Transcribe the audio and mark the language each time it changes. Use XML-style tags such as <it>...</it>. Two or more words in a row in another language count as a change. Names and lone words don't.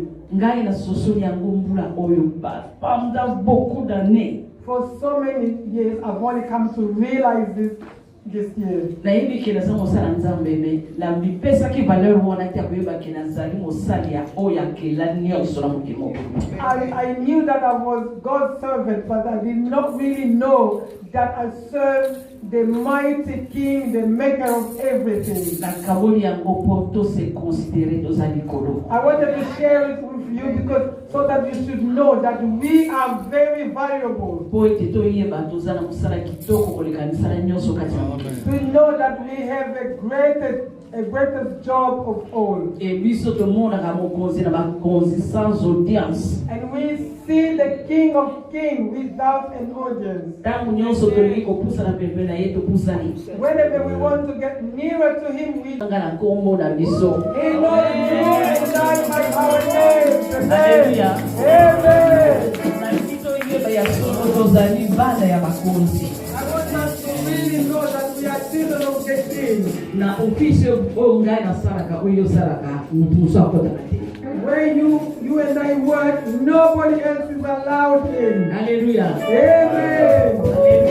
<ln>Ngai na sosoli yango mbula oyo</ln> <fr>pendant beaucoup d'années.</fr> <en>For so many years, I've only come to realize this year.</en> <ln>Nayebi ke naza mosala Nzambe me na mipesaki valeur wana te akoyeba ke nazali mosali ya oyo akela nyonso na mokili mobimba.</ln> <en>I knew that I was God's servant, but I did not really know that I served the mighty King, the maker of everything.</en> <ln>Nakaboli yango po to</ln> <fr>se considérer</fr> <ln>tozali kolo.</ln> <en>I wanted to share it with you because so that you should know that we are very valuable.</en> <ln>Po ete toyeba tozala mosala kitoko koleka misala nyonso kati ya mokili.</ln> <en>To know that we have a greatest job of all.</en> <ln>Et biso tomonaka mokonzi na bakonzi</ln> <fr>sans audience.</fr> <en>And we see the King of Kings without an audience.</en> <ln>Tangu nyonso tolingi kopusa na pembeni na ye topusani.</ln> <en>Whenever we want to get nearer to him, we</en> <ln>Nga na kombo na biso.</ln> <en>He knows you and I by our names. Hallelujah. Amen.</en> <ln>Na biso yeba ya solo tozali bana ya bakonzi.</ln> <en>I want us to really know that we are children of the King.</en> <ln>Na ofisi oyo ngai nasalaka oyo osalaka mutu mosu akotaka te.</ln> <en>Where you and I work, nobody else is allowed in. Hallelujah. Amen.</en>